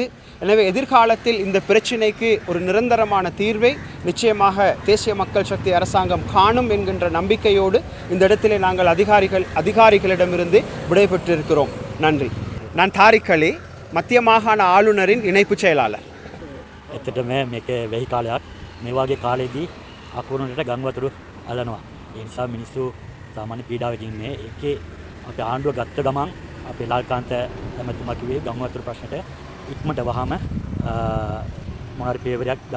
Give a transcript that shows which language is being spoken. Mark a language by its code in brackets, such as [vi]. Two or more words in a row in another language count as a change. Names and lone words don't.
[ta] எனவே எதிர்காலத்தில் இந்த பிரச்சினைக்கு ஒரு நிரந்தரமான தீர்வை நிச்சயமாக தேசிய மக்கள் சக்தி அரசாங்கம் காணும் என்கின்ற நம்பிக்கையோடு இந்த இடத்திலே நாங்கள் அதிகாரிகளிடமிருந்து விடைபெற்றிருக்கிறோம். நன்றி. நான் தாரிக் அலி, மத்திய மாகாண ஆளுநரின் இணைப்பு செயலாளர். [si] ඇත්තටම මේක වෙහි කාලයක් මේ වගේ කාලෙදී අකුරුණට ගම් වතුර අලනවා. ඒ නිසා මිනිස්සු සාමාන්‍ය පීඩාවකින් ඉන්නේ. ඒකේ අපේ ආණ්ඩුව ගත්ත ගමන් අපේ ලාල්කාන්ත ඇමතුමා කිව්වේ ගම් වතුර ප්‍රශ්නට ඉක්මනට වහම මොනාරි පේවරයක් ගන්නවා කියලා.